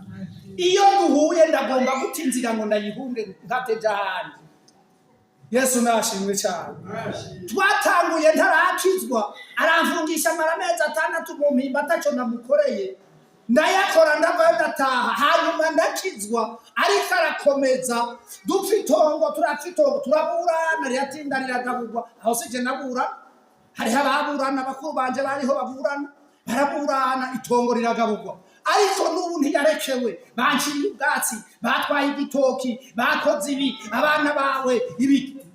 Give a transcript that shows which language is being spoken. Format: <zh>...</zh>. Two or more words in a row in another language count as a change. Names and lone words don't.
<rn>Iyo duhuye ndagomba gutinzira ngo ndayihunge ntateja handi. Yesu nashimwe cyane. Twatanguye ntarakizwa, aramfungisha maramezi 6 mu mpimba ataco namukoreye, ndayakora ndavayo ndataha, hanyuma ndakizwa, ariko arakomeza, dupfitongo turapfitongo, turaburana, ryatinda riragabugwa, aho sije nabura, hari ababurana, bakuru banje bariho baburana, baraburana, itongo riragabugwa. Ariko n'ubu ntiyarekewe, banciye ubwatsi, batwaye igitoki, bakoze ibi, abana bawe ibi.</rn>